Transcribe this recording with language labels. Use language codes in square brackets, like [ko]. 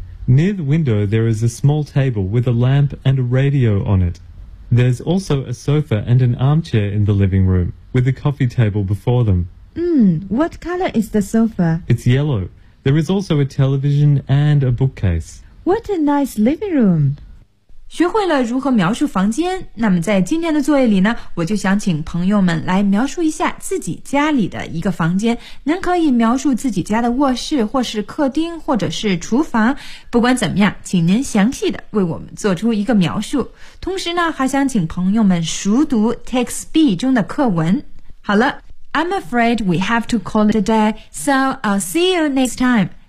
[en] Near the window, there is a small table with a lamp and a radio on it. There's also a sofa and an armchair in the living room, with a coffee table before them. What color is the sofa? It's yellow. There is also a television and a bookcase. What a nice living room! [zh] 学会了如何描述房间，那么在今天的作业里呢，我就想请朋友们来描述一下自己家里的一个房间。您可以描述自己家的卧室，或是客厅，或者是厨房。不管怎么样，请您详细的为我们做出一个描述。同时呢，还想请朋友们熟读 Text B 中的课文。好了， [en] I'm afraid we have to call it a day, so I'll see you next time.